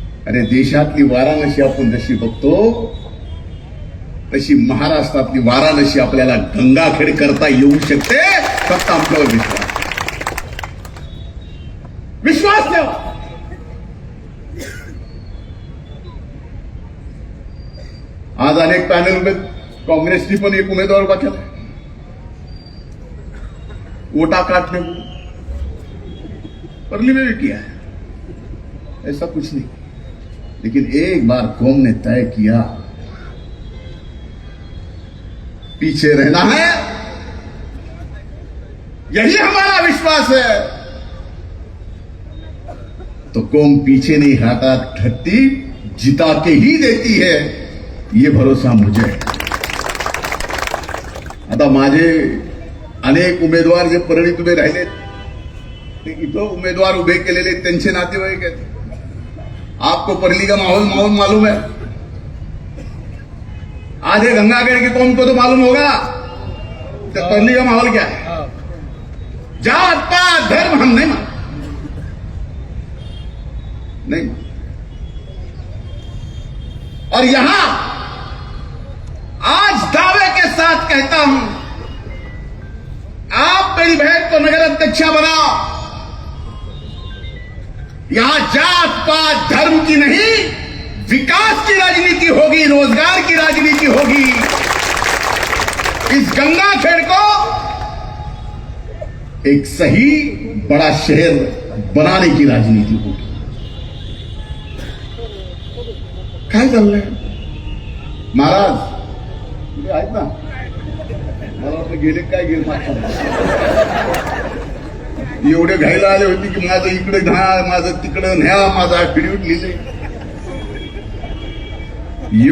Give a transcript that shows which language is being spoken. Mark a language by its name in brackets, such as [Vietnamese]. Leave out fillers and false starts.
[Marathi] अरे देशातली वाराणसी आपण जशी बघतो तशी महाराष्ट्रातली वाराणसी आपल्याला गंगाखेड करता येऊ शकते. फक्त आपल्यावर विश्वास ठेवा. आज अनेक पॅनल उभे, काँग्रेसनी पण एक उमेदवार उभा केला [Hindi] वोटा काटने को, परली में भी किया है, ऐसा कुछ नहीं. लेकिन एक बार कौम ने तय किया पीछे रहना है, यही हमारा विश्वास है, तो कौम पीछे नहीं हटती, जिता के ही देती है, ये भरोसा मुझे है. [Marathi] आता माझे अनेक उमेदवार जे परळीत उभे राहिले ते इथं उमेदवार उभे केलेले त्यांचे नातेवाईक आहेत. [Hindi] आपको परली का माहौल मालूम है. आज ये गंगाखेड़ की कौम को तो मालूम होगा तो परली का माहौल क्या है. जात पात धर्म हम नहीं मानते, नहीं. और यहां आज दावे के साथ कहता हूं, आप मेरी बहन को नगर अध्यक्षा बनाओ. यहां जात पात धर्म की नहीं, विकास की राजनीति होगी, रोजगार की राजनीति होगी. इस गंगाखेड़ को एक सही बड़ा शहर बनाने की राजनीति होगी. [Marathi] काय चाललंय महाराज तुम्ही आहेत ना, मला वाटलं गेले काय गेले एवढे घायला आले होते की माझं इकडे घ्या, माझं तिकडं न्या, माझं ऍफिडेव्हिट लिहिले.